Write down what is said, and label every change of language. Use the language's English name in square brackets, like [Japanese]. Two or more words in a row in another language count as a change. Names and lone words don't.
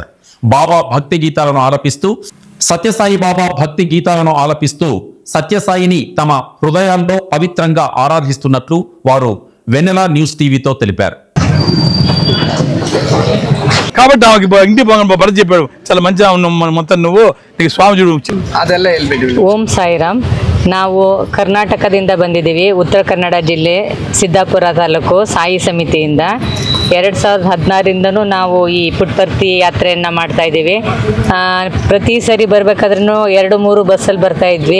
[Telugu] బాబా భక్తి గీతాలను ఆలపిస్తూ సత్యసాయిబాబా భక్తి గీతాలను ఆలపిస్తూ సత్యసాయిని తమ హృదయాల్లో పవిత్రంగా ఆరాధిస్తున్నట్లు వారు వెన్నెల న్యూస్ టీవీతో తెలిపారు. కాబట్టి ఇంటి భరత్ చెప్పాడు, చాలా మంచిగా ఉన్నాం మొత్తం, నువ్వు నీకు స్వామి చూడు. [Kannada] ಓಂ ಸಾಯಿರಾಮ್. ನಾವು ಕರ್ನಾಟಕದಿಂದ ಬಂದಿದ್ದೀವಿ. ಉತ್ತರ ಕನ್ನಡ ಜಿಲ್ಲೆ ಸಿದ್ದಾಪುರ ತಾಲೂಕು ಸಾಯಿ ಸಮಿತಿಯಿಂದ 2016ರಿಂದನೂ ನಾವು ಈ ಪುಟ್ಪರ್ತಿ ಯಾತ್ರೆಯನ್ನು ಮಾಡ್ತಾ ಇದ್ದೀವಿ. ಪ್ರತಿ ಸರಿ ಬರಬೇಕಾದ್ರೂ 2-3 ಬಸ್ಸಲ್ಲಿ ಬರ್ತಾ ಇದ್ವಿ.